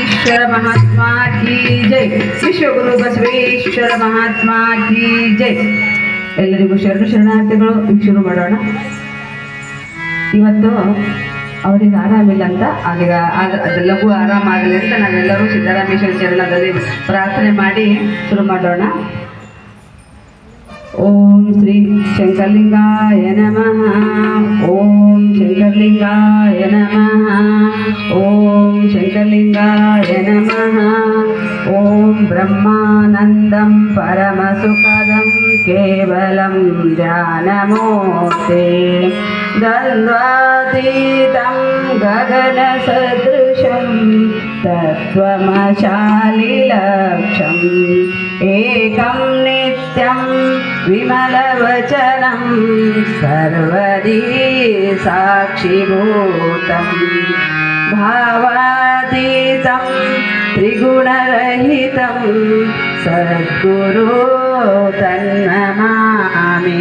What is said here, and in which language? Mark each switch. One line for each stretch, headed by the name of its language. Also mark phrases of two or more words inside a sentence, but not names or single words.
Hindi: बसवेश्वर महात्मा की जय. विश्वगुरु बसवेश्वर महात्मा की जय.
Kannada: ಎಲ್ಲರಿಗೂ ಶರಣಾರ್ಥಿಗಳು. ಶುರು ಮಾಡೋಣ. ಇವತ್ತು ಅವರಿಗೆ ಆರಾಮಿಲ್ಲ ಅಂತ ಅದು ಲಘು ಆರಾಮಾಗಲಿ ಅಂತ ನಾವೆಲ್ಲರೂ ಸಿದ್ದರಾಮೇಶ್ವರ ಚರಣದಲ್ಲಿ ಪ್ರಾರ್ಥನೆ ಮಾಡಿ ಶುರು ಮಾಡೋಣ.
Sanskrit: ಓಂ ಶ್ರೀ ಶಂಕರಲಿಂಗಾಯ ನಮಃ. ಓಂ ಶಂಕರಲಿಂಗಾಯ ನಮಃ. ಓಂ ಶಂಕರಲಿಂಗಾಯ ನಮಃ. ಓಂ ಬ್ರಹ್ಮಾನಂದಂ ಪರಮಸುಖದಂ ಕೇವಲಂ ಧ್ಯಾನಮೂರ್ತಿ ದ್ವಂದ್ವಾತೀತಂ ಗಗನಸದೃಶಂ ತತ್ವಮಶಾಲಿಲಕ್ಷಂ ಏಕಂ ನಿತ್ಯಂ ವಿಮಲವಚನಂ ಸರ್ವದಿ ಸಾಕ್ಷಿಭೂತಂ ಭಾವಾತೀತಂ ತ್ರಿಗುಣರಹಿತಂ ಸದ್ಗುರು ತನ್ನಮಾಮಿ.